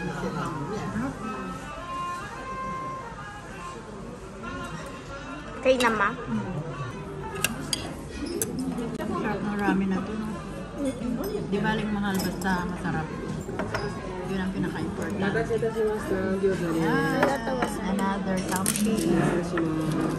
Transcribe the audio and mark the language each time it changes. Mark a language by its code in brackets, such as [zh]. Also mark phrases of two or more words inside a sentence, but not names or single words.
[tl] Kay nama. Sarap ng ramen na to. Di baling mahal basta masarap. Yun ang pinaka-important. [ja] お待たせいたしました。餃子です。 [en] Yes, another topping. [ja] 失礼します。